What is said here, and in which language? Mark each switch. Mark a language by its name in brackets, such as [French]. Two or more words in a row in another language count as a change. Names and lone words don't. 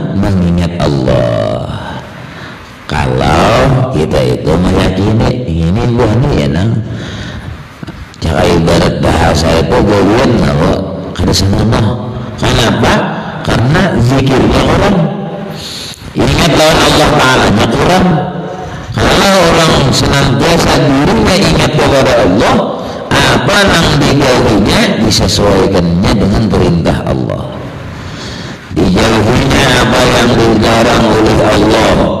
[Banjar] mengingat Allah. Kalau kita itu meyakini ini buah nih ya nang, cara ibarat bahasa itu gawian kalau kada senang. Kenapa? Karena zikirnya orang ingat lawan Allah Ta'ala nya kurang. [Indonesian] Kalau orang senantiasa dirinya ingat kepada Allah, apa yang dijauhinya disesuaikannya dengan perintah Allah, dijauhinya apa yang dilarang oleh Allah.